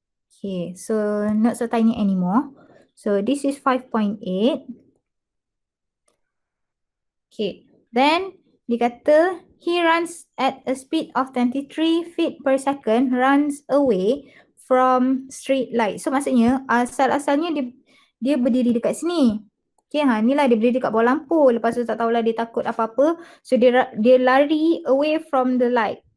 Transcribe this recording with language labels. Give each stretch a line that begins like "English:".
English: Okay, so not so tiny anymore. So this is 5.8. Okay, then
Malay: Dia kata
English: he runs at a speed of 23 feet per second, runs away from street light.
Malay: So maksudnya asal-asalnya dia berdiri dekat sini. Okay, ni lah dia berdiri dekat bawah lampu. Lepas tu tak tahulah dia takut apa-apa.
English: So
Malay: dia lari
English: away from the light.